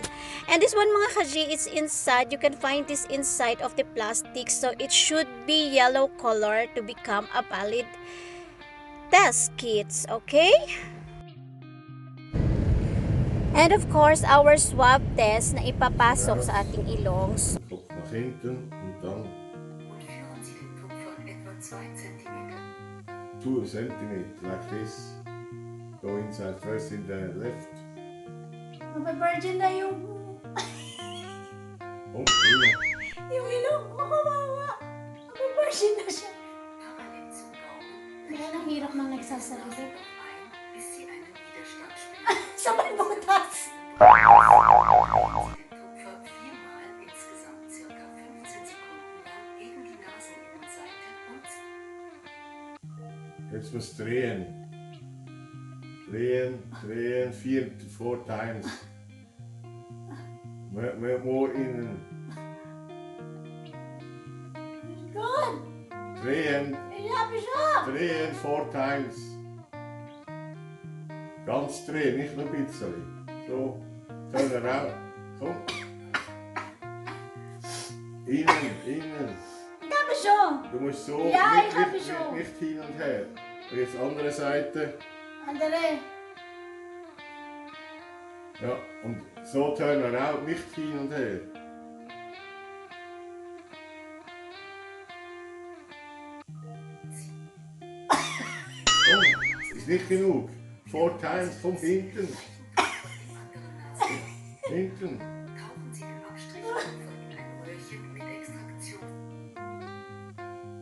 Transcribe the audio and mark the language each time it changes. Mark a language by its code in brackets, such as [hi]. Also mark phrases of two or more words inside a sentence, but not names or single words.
[en] And this one [tl] mga kaji, [en] it's inside. You can find this inside of the plastic, so it should be yellow color to become a valid test kits. Okay, and of course our swab test [tl] na ipapasok sa ating ilong. [de] Nach hinten und dann und führen Sie den Tupfer etwa 2 cm. [en] 2 centimeter like this. Go inside first in the left. [tl] Mabi-virgin na yung [en] Oh, yeah. [tl] yung ilong ko, kawawa. Mabi-virgin na siya. [de] Parallel zum Gaumen [tl] Kaya ang hirap ng nagsasalita. [de] ein, bis Sie einen Widerstand spüren. [tl] Sa may butas. [de] Tupfer 4-mal insgesamt ca. 15 Sekunden lang gegen die Naseninnenseite und Jetzt muss drehen. Drehen, 4 times. More innen. [en] Good. [de] Drehen, [tl] Hirap siya. [de] drehen 4 times. Ganz drehen, nicht nur ein bisschen. [en] So, turn around. [de] Komm. Innen. [tl] Hirap siya. [de] Du musst so, Ja, ich hab es schon. nicht hin und her. Und jetzt andere Seite. Andale. Ja, und so [en] turn around, [de] nicht hin und her. Komm, ist nicht genug. 4 times, komm hinten. Hinten. tauchen Sie den Abstrichtupfer in ein Röhrchen mit Extraktion.